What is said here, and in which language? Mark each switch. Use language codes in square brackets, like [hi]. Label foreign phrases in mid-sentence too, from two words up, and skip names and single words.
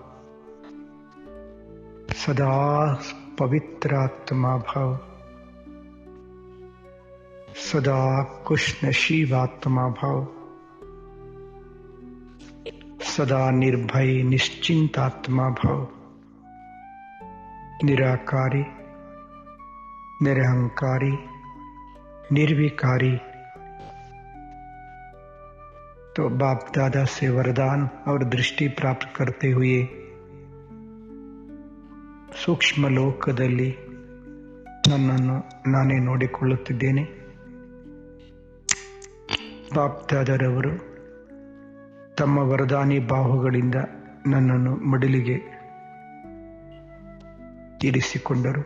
[kn] ಸದಾ ಪವಿತ್ರಾತ್ಮ ಭವ, ಸದಾ ಖುಷ್ನಶೀವಾತ್ಮ ಭವ, ಸದಾ ನಿರ್ಭಯ ನಿಶ್ಚಿಂತಾತ್ಮ ಭವ, [hi] निराकारी, निरहंकारी, निर्विकारी। तो बाप दादा से वरदान और दृष्टि प्राप्त करते हुए [kn] ಸೂಕ್ಷ್ಮ ಲೋಕದಲ್ಲಿ ನನ್ನನ್ನು ನಾನೇ ನೋಡಿಕೊಳ್ಳುತ್ತಿದ್ದೇನೆ. ಬಾಪ್ ದಾದಾರವರು ತಮ್ಮ ವರದಾನಿ ಬಾಹುಗಳಿಂದ ನನ್ನನ್ನು ಮಡಿಲಿಗೆ ಇರಿಸಿಕೊಂಡರು.